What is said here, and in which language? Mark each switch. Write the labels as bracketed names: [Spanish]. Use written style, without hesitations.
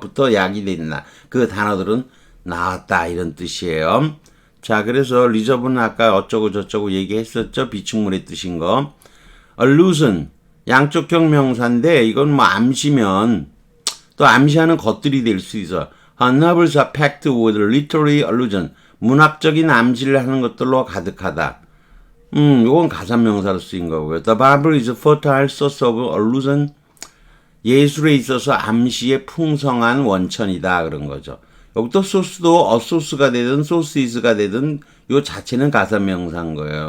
[Korean] 부터 야기된다. 그 단어들은 나왔다 이런 뜻이에요. 자, 그래서 리저브는 아까 어쩌고 저쩌고 얘기했었죠. 비축물의 뜻인 거. allusion 양쪽형 명사인데 이건 뭐 암시면 또 암시하는 것들이 될 수 있어. [English] A novel is packed with literary allusion. [Korean] 문학적인 암시를 하는 것들로 가득하다. 이건 가사명사로 쓰인 거고요. [English] The Bible is a fertile source of allusion. [Korean] 예술에 있어서 암시의 풍성한 원천이다 그런 거죠. 여기도 소스도 source가 되든 sources가 되든 요 자체는 가사명사인 거예요.